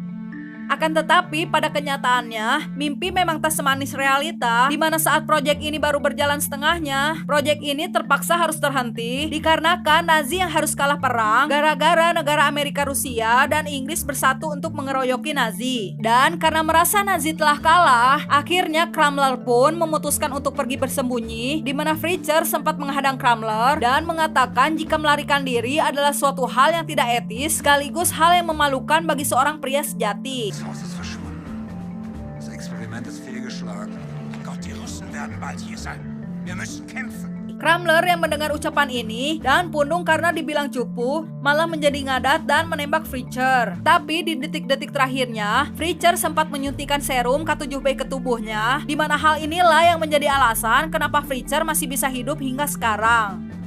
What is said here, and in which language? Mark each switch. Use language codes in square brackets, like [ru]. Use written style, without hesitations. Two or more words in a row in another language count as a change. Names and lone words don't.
[id] Akan tetapi pada kenyataannya, mimpi memang tak semanis realita, di mana saat proyek ini baru berjalan setengahnya, proyek ini terpaksa harus terhenti dikarenakan Nazi yang harus kalah perang gara-gara negara Amerika, Rusia, dan Inggris bersatu untuk mengeroyoki Nazi. Dan karena merasa Nazi telah kalah, akhirnya Crummler pun memutuskan untuk pergi bersembunyi, di mana Fletcher sempat menghadang Crummler dan mengatakan jika melarikan diri adalah suatu hal yang tidak etis sekaligus hal yang memalukan bagi seorang pria sejati. [de] Das Haus ist verschwunden. Das Experiment ist fehlgeschlagen. Gott, die Russen werden bald hier sein. Wir müssen kämpfen. [id] Crummler yang mendengar ucapan ini dan pundung karena dibilang cupu, malah menjadi ngadat dan menembak Fletcher. Tapi di detik-detik terakhirnya, Fletcher sempat menyuntikkan serum K7B ke tubuhnya, di mana hal inilah yang menjadi alasan kenapa Fletcher masih bisa hidup hingga sekarang.